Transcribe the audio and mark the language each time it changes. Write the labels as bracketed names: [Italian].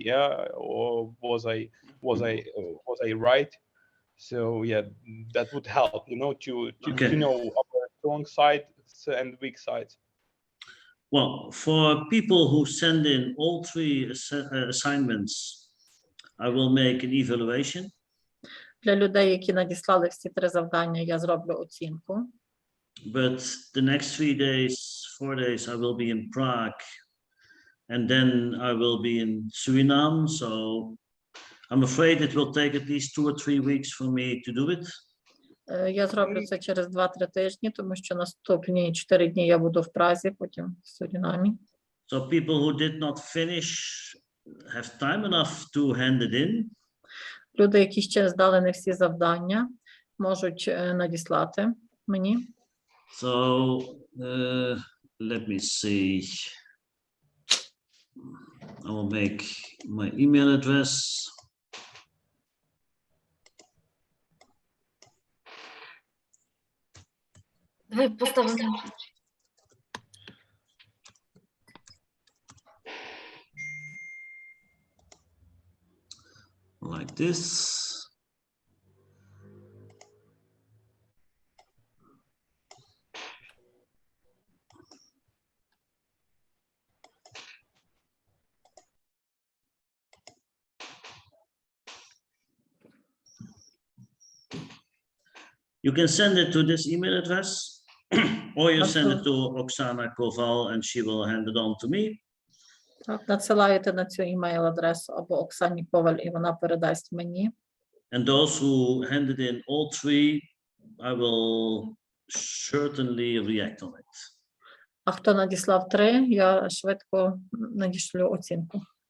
[English] Yeah, or was I right? So that would help, to know our strong sides and weak sides. Well, for people who send in all 3 assignments, I will make an evaluation. [Ukrainian] Для людей, які надіслали всі 3 завдання, я зроблю оцінку. [English] But the next 4 days, I will be in Prague, and then I will be in Suriname. So I'm afraid it will take at least 2 or 3 weeks for me to do it. [Ukrainian] Я зроблю це через 2-3 тижні, тому що наступні 4 дні я буду в Празі, потім в Сурінамі. [English] So people who did not finish have time enough to hand it in. [Ukrainian] Люди, які ще здали не всі завдання, можуть надіслати мені. [English] So let me see. I will make my email address. [Ukrainian] Ви поставили. [English] Like this. You can send it to this email address, or you send it to Oksana Koval and she will hand it on to me. [Ukrainian] Так, надсилаєте на цю email-адресу або Оксані Коваль, і вона передасть мені. [English] And those who handed in all 3, I will certainly react on it. [Ukrainian] А хто надіслав 3, я швидко надішлю оцінку.